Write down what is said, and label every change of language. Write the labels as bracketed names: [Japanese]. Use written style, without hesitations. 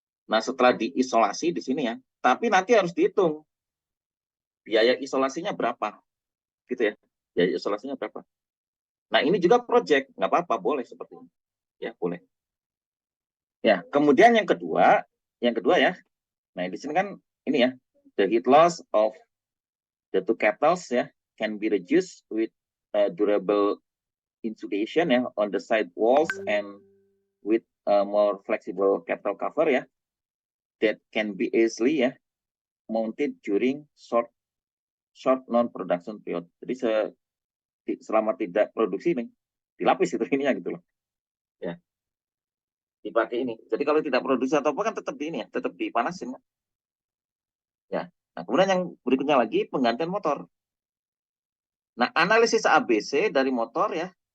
[Indonesian] Nah, setelah diisolasi di sini ya. Tapi nanti harus dihitung biaya isolasinya berapa gitu ya. Biaya isolasinya berapa. Nah, ini juga project, nggak apa-apa, boleh seperti ini. Ya, boleh. Ya, kemudian yang kedua ya. Nah, di sini kan ini ya, [English] the heat loss of the two kettles ya can be reduced with durable insulation ya on the side walls and with more flexible kettle cover ya that can be easily ya mounted during short non production period. [Indonesian] Jadi selama tidak produksi ini dilapis itu ininya gitu loh. Ya, dipakai ini. Jadi kalau tidak produksi atau apa kan tetap di ini ya, tetap dipanasin. Ya. Nah, kemudian yang berikutnya lagi penggantian motor. Nah, analisis ABC dari motor ya.